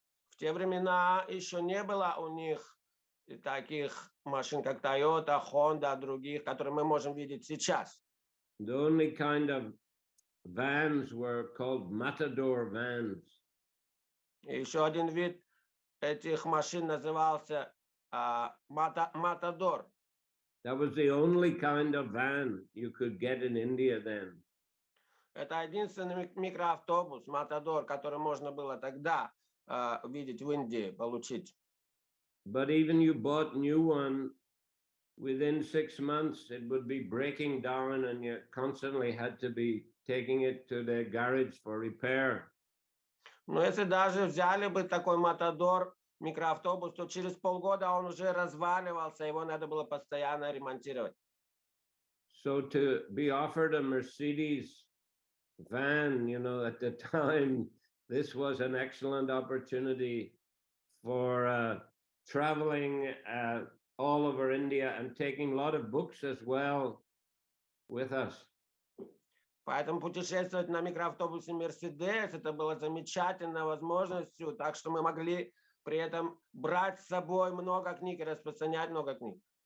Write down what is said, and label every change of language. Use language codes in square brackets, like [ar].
[ru] В те времена еще не было у них таких машин, как Toyota, Honda, других, которые мы можем видеть сейчас. [en] The only kind of vans were called matador vans. [ru] Еще один вид этих машин назывался Matador. [en] That was the only kind of van you could get in India then. [ru] Это единственный микроавтобус Matador, который можно было тогда видеть в Индии, получить. [en] But even you bought new one, within 6 months it would be breaking down, and you constantly had to be taking it to the garage for repair. [ru] Но если даже взяли бы такой Matador, микроавтобус, то через полгода он уже разваливался, его надо было постоянно ремонтировать. [en] So to be offered a Mercedes van, at the time, this was an excellent opportunity for traveling all over India and taking a lot of books as well with us. [ru] Поэтому путешествовать на микроавтобусе Mercedes это было замечательной возможностью, так что мы могли при этом брать с собой много книг и распространять много книг.